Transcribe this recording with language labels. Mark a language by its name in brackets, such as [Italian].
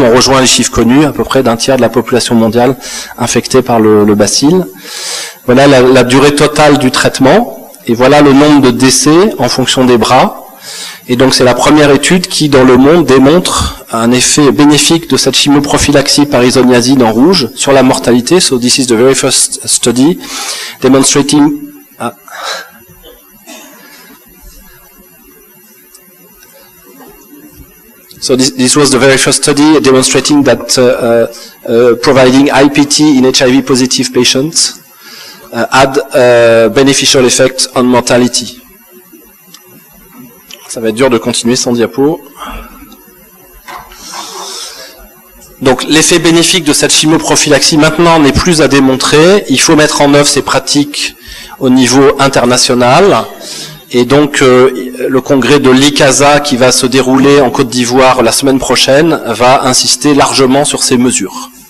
[French] On rejoint les chiffres connus, à peu près d'un tiers de la population mondiale infectée par le bacille. Voilà la durée totale du traitement et voilà le nombre de décès en fonction des bras. Et donc c'est la première étude qui, dans le monde, démontre un effet bénéfique de cette chimio-prophylaxie par isoniazide en rouge sur la mortalité. [English] So this is the very first study demonstrating... So this was the very first study demonstrating that providing IPT in HIV-positive patients had a beneficial effect on mortality. [French] Ça va être dur de continuer sans diapo. Donc l'effet bénéfique de cette chimio-prophylaxie maintenant n'est plus à démontrer. Il faut mettre en œuvre ces pratiques au niveau international. Et donc le congrès de l'ICASA qui va se dérouler en Côte d'Ivoire la semaine prochaine va insister largement sur ces mesures.